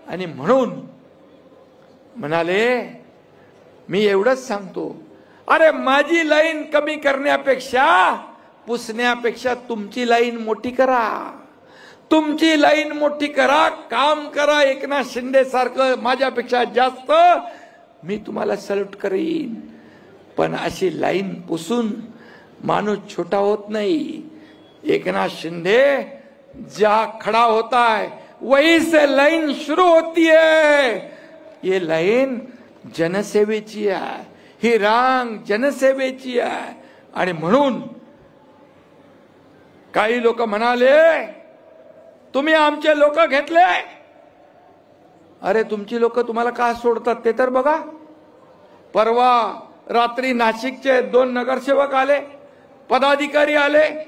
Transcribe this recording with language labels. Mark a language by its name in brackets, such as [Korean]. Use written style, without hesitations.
[Marathi] आणि म्हणून म्हणाले, मी एवढंच सांगतो, अरे माझी लाईन कमी करण्यापेक्षा पुसण्यापेक्षा तुमची लाईन मोठी करा. तुमची लाईन मोठी करा, काम करा. एकनाथ शिंदे सारखं माझ्यापेक्षा जास्त मी तुम्हाला सल्यूट करीन. पण अशी लाईन पुसून माणूस छोटा होत नाही. [Hindi] एकनाथ शिंदे जहां खड़ा होता है वहीं से लाइन शुरू होती है. [Marathi] ये लाईन जनसेवेची आहे, ही रांग जनसेवेची आहे. आणि म्हणून काही लोक म्हणाले, तुम्ही आमचे लोक घेतले. अरे तुमची लोक तुम्हाला का सोडतात ते तर बघा. परवा रात्री नाशिकचे 2 नगरसेवक आले, पदाधिकारी आले.